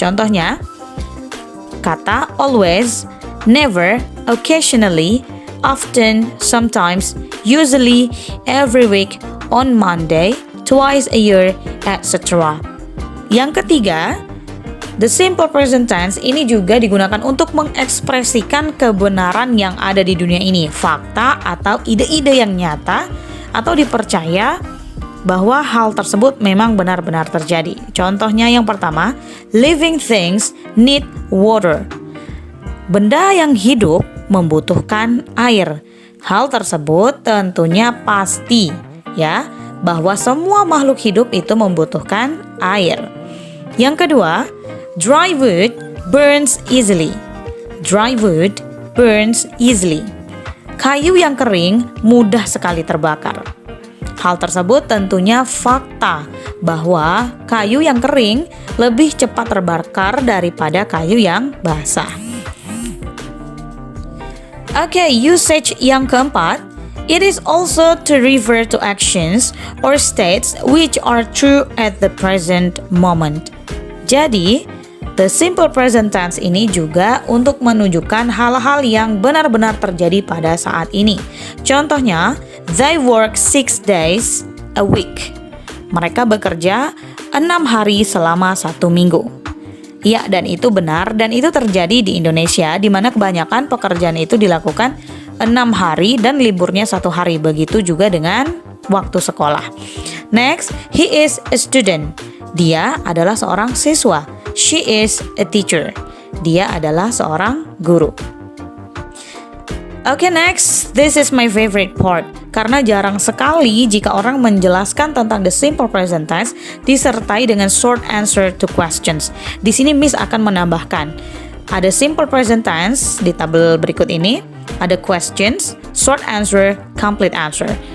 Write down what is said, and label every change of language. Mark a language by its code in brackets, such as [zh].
[id] Contohnya, [en] kata always, never, occasionally, often, sometimes, usually, every week, on Monday, twice a year, etc. [id] Yang ketiga, the simple present tense ini juga digunakan untuk mengekspresikan kebenaran yang ada di dunia ini, fakta atau ide-ide yang nyata atau dipercaya bahwa hal tersebut memang benar-benar terjadi. Contohnya yang pertama, [en] living things need water. [id] Benda yang hidup membutuhkan air. Hal tersebut tentunya pasti, ya, bahwa semua makhluk hidup itu membutuhkan air. Yang kedua, [en] dry wood burns easily. Dry wood burns easily. [id] Kayu yang kering mudah sekali terbakar. Hal tersebut tentunya fakta bahwa kayu yang kering lebih cepat terbakar daripada kayu yang basah. Oke, usage yang keempat, [en] it is also to refer to actions or states which are true at the present moment. [id] Jadi, the simple present tense ini juga untuk menunjukkan hal-hal yang benar-benar terjadi pada saat ini. Contohnya, [en] they work 6 days a week. [id] Mereka bekerja 6 hari selama 1 minggu. Ya, dan itu benar, dan itu terjadi di Indonesia, di mana kebanyakan pekerjaan itu dilakukan 6 hari dan liburnya 1 hari. Begitu juga dengan waktu sekolah. Next, [en] he is a student. [id] Dia adalah seorang siswa. [en] She is a teacher. [id] Dia adalah seorang guru. [en] Okay, next, this is my favorite part. [id] Karena jarang sekali jika orang menjelaskan tentang the simple present tense disertai dengan [en] short answer to questions. [id] Di sini Miss akan menambahkan ada simple present tense di tabel berikut ini, ada [en] questions, short answer, complete answer.